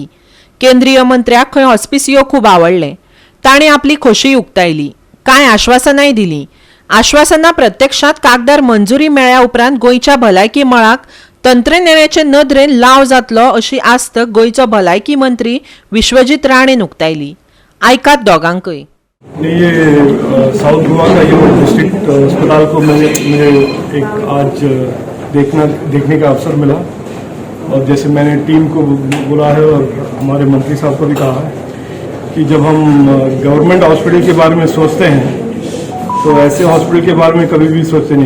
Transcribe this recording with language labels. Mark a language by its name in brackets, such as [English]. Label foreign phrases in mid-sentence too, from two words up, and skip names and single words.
[Konkani] केंद्रीय मंत्र्याक खंय हॉस्पिसियो खूब आवडलें. ताणें आपली खोशी उक्तायली. कांय आश्वासनाय दिलीं. आश्वासनां प्रत्यक्षांत कागदार मंजुरी मेळ्ळ्या उपरांत गोंयच्या भलायकी मळाक तंत्रज्ञानाचे नदरेन लाव जातलो अशी आस्त गोंयचो भलायकी मंत्री विश्वजीत राणेन उक्तायली. आयकात दोगांकय. [Hindi] ये साउथ गोवा का ये डिस्ट्रिक्ट अस्पताल को मुझे एक आज देखने का अवसर मिला, और जैसे मैंने टीम को बोला है और हमारे मंत्री साहब को भी कहा है कि जब हम [English] government hospital [Hindi] के बारे में सोचते हैं तो ऐसे हॉस्पिटल के बारे में कभी भी सोचते नहीं.